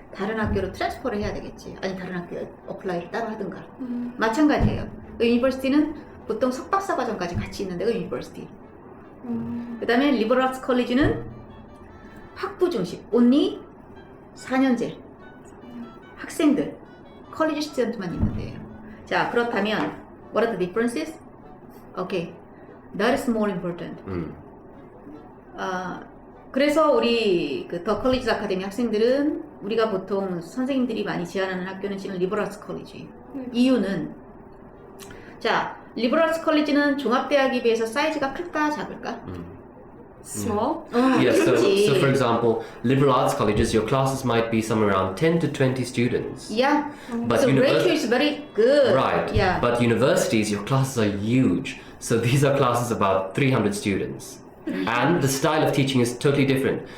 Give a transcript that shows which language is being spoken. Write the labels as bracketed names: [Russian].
[Korean] 다른 학교로 트랜스퍼를 해야 되겠지. 아니 다른 학교에 어플라이를 따로 하든가. 마찬가지예요. 유니버시티는 보통 석박사 과정까지 같이 있는 데가 유니버시티. 그 다음에 리버럴 아츠 컬리지는 학부 중심. only 4년제. 학생들. 컬리지 스튜던트만 있는 데예요. 자, 그렇다면 [English] what are the differences? Okay. That is more important. [Korean] 그래서 우리 그 더컬리짓 아카데미 학생들은 우리가 보통 선생님들이 많이 제안하는 학교는 지금 리버럴 아츠 컬리지. 이유는 자, 리버럴 아츠 컬리지는 종합대학에 비해서 사이즈가 클까 작을까? [English] Small. Yes, so for example, liberal arts colleges, your classes might be somewhere around 10 to 20 students. Yeah. But so ratio is very good. Right. Yeah. But universities, your classes are huge. So these are classes about 300 students. And the style of teaching is totally different.